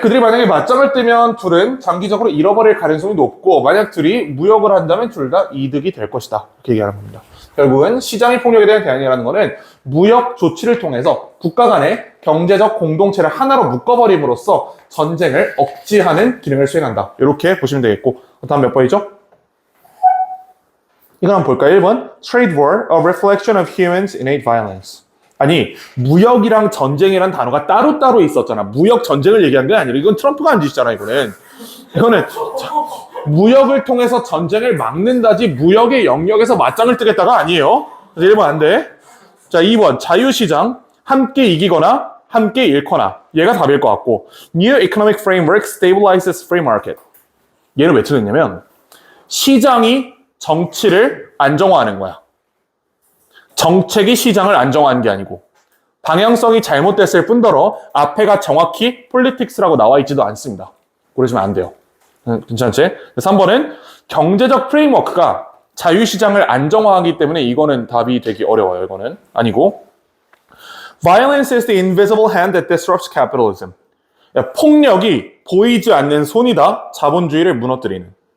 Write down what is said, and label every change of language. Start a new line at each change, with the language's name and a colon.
Korean: 그들이 만약에 맞짱을 뜨면 둘은 장기적으로 잃어버릴 가능성이 높고 만약 둘이 무역을 한다면 둘 다 이득이 될 것이다. 이렇게 얘기하는 겁니다. 결국은 시장의 폭력에 대한 대안이라는 것은 무역 조치를 통해서 국가 간의 경제적 공동체를 하나로 묶어버림으로써 전쟁을 억제하는 기능을 수행한다. 이렇게 보시면 되겠고 다음 몇 번이죠? 이거 한번 볼까요?
English: 1번 Trade war, a reflection of humans' innate violence.
Korean: 아니 무역이랑 전쟁이란 단어가 따로따로 있었잖아. 무역 전쟁을 얘기한 게 아니라 이건 트럼프가 한 짓이잖아. 이거는 무역을 통해서 전쟁을 막는다지 무역의 영역에서 맞짱을 뜨겠다가 아니에요. 그래서 1번 안 돼. 자 2번 자유시장 함께 이기거나 함께 잃거나 얘가 답일 것 같고
English: New economic framework stabilizes free market.
Korean: 얘를 왜 틀렸냐면 시장이 정치를 안정화하는 거야. 정책이 시장을 안정화한 게 아니고 방향성이 잘못됐을 뿐더러 앞에가 정확히 politics라고 나와 있지도 않습니다. 그러시면 안 돼요. 괜찮지? 3번은 경제적 프레임워크가 자유시장을 안정화하기 때문에 이거는 답이 되기 어려워요.
English: 이거는 아니고 Violence is the invisible hand that disrupts capitalism.
Korean: 폭력이 보이지 않는 손이다. 자본주의를 무너뜨리는.